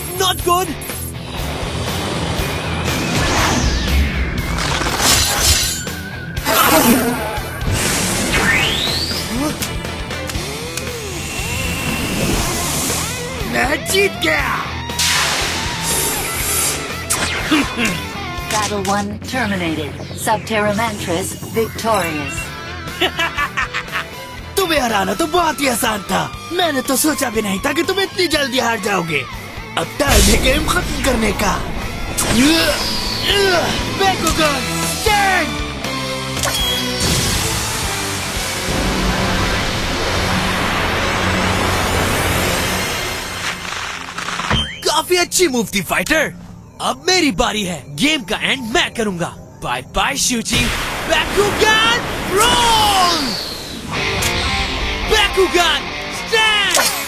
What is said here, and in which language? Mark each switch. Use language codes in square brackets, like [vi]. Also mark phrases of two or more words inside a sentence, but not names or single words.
[en] Not good. [hi] मैं जीत गया। [en] Battle 1 terminated. Subterra Mantris victorious. [hi] तुम्हें हराना तो बहुत ही आसान था। मैंने तो सोचा भी नहीं था कि तुम इतनी जल्दी हार जाओगे। अब टाइम है गेम खत्म करने का। [en] Bakugan, stand! [hi] काफी अच्छी मूव थी फाइटर। अब मेरी बारी है। गेम का एंड मैं करूंगा। [en] bye bye shooting. Bakugan, roll! Bakugan, stand!